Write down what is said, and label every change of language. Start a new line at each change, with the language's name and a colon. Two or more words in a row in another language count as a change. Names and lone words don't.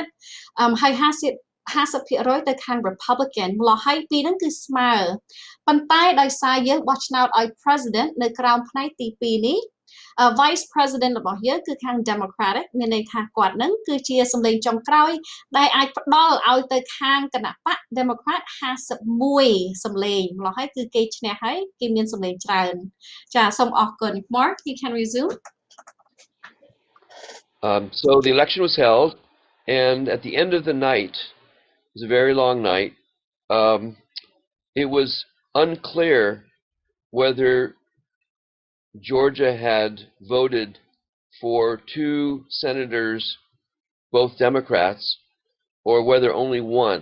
Khmer: ហើយ50% ទៅខាង Republican ម្ល៉េះហើយពីរហ្នឹងគឺស្មើប៉ុន្តែដោយសារយើងបោះឆ្នោតឲ្យ President នៅក្រោមផ្នែកទី2នេះ
English: Vice President
Khmer: របស់យើងគឺខាង Democratic មានន័យថាគាត់ហ្នឹងគឺជាសម្លេងចុងក្រោយដែលអាចផ្ដល់ឲ្យទៅខាងគណៈបក Democrat 51សម្លេងម្ល៉េះហើយគឺគេឈ្នះហើយគេមានសម្លេងច្រើនចាសូមអរគុណ
English: Mark you can resume So the election was held and at the end of the night it was a very long night it was unclear whether Georgia had voted for 2 senators, both Democrats, or whether only one.